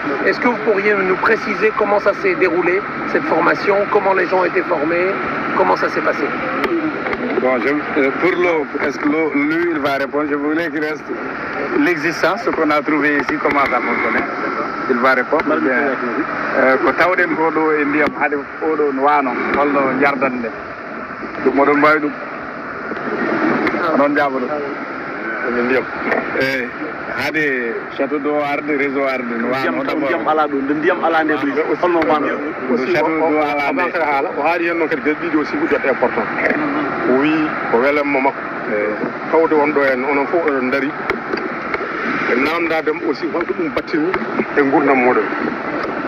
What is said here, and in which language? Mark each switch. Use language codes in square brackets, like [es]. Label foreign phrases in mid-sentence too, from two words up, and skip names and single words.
[fr] Est-ce que vous pourriez nous préciser comment ça s'est déroulé, cette formation, comment les gens ont été formés, comment ça s'est passé? Bon, pour l'eau, est-ce que lui, il va répondre? Je voulais qu'il reste l'existence, ce qu'on a trouvé ici, comment ça fonctionne. Il va répondre. [ff] Ko tawden ko ɗo e ndiyam hade oɗo no wano holno jardande ɗum moɗon mbawi ɗum onon jaaba ɗum e ndiyam hade [fr] château d'eau [ff] arde réseau arde no wano ndiyam ala ɗo nde ndiyam ala nde ɗo holno wano [fr] château d'eau [ff] ala nde haala o haali hen noon kadi gasɗiɗi aussi ɓuɗɗat important o wi ko welamma makko tawde on ɗo en onon fof oɗon daari e namdadem aussi holko ɗum battini e gurdam moɗon o